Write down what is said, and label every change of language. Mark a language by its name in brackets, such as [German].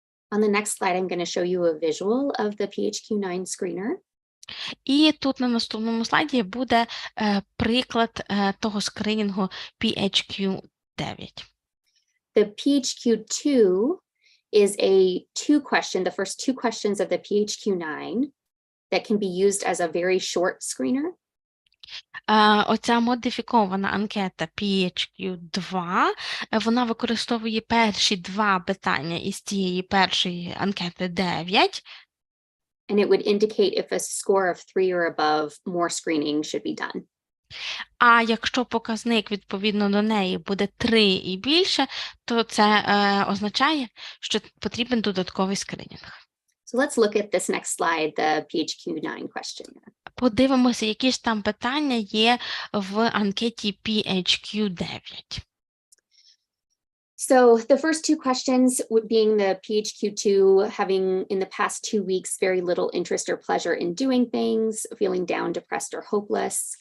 [English] On the next slide, I'm going to show you a visual of the PHQ-9 screener. [Ukrainian] І тут на наступному слайді буде приклад того скринінгу PHQ-9. [English] The PHQ-2 is a 2-question, the first 2 questions of the PHQ-9 that can be used as a very short screener. [Ukrainian] Оця модифікована анкета PHQ-2, вона використовує перші 2 питання із цієї першої анкети 9. [English] And it would indicate if a score of 3 or above, more screening should be done. [Ukrainian] А якщо показник відповідно до неї буде 3 і більше, то це означає, що потрібен додатковий скринінг. [English] So let's look at this next slide, the PHQ-9 questionnaire. [Ukrainian] Подивимося, які ж там питання є в анкеті PHQ-9. [English] So the first 2 questions being the PHQ-2, having in the past 2 weeks very little interest or pleasure in doing things, feeling down, depressed, or hopeless.